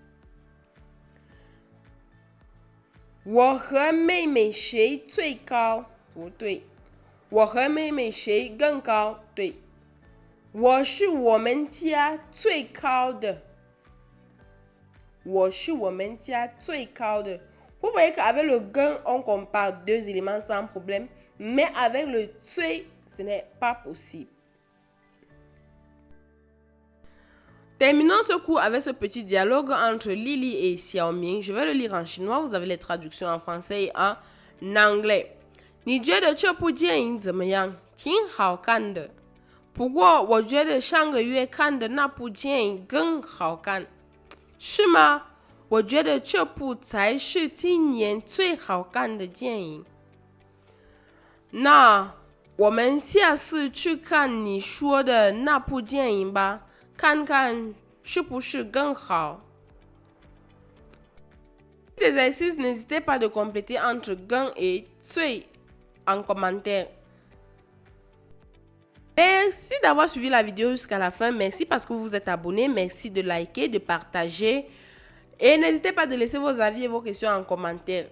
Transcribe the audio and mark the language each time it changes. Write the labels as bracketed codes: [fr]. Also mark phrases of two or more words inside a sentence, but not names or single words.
[zh] 我和妹妹谁最高？不对。我和妹妹谁更高？对。我是我们家最高的。我是我们家最高的。 [fr] Vous voyez qu'avec le gain, on compare deux éléments sans problème, mais avec le最, ce n'est pas possible. Terminons ce cours avec ce petit dialogue entre Lily et Xiaoming. Je vais le lire en chinois, vous avez les traductions en français et en anglais. [zh] 你觉得这部电影怎么样？挺好看的。不过我觉得上个月看的那部电影更好看。是吗？我觉得这部才是今年最好看的电影。那我们下次去看你说的那部电影吧，看看是不是更好。 [fr] L'exercice, n'hésitez pas de compléter entre gain et 最 en commentaire. Merci d'avoir suivi la vidéo jusqu'à la fin. Merci parce que vous vous êtes abonné. Merci de liker, de partager. Et n'hésitez pas de laisser vos avis et vos questions en commentaire.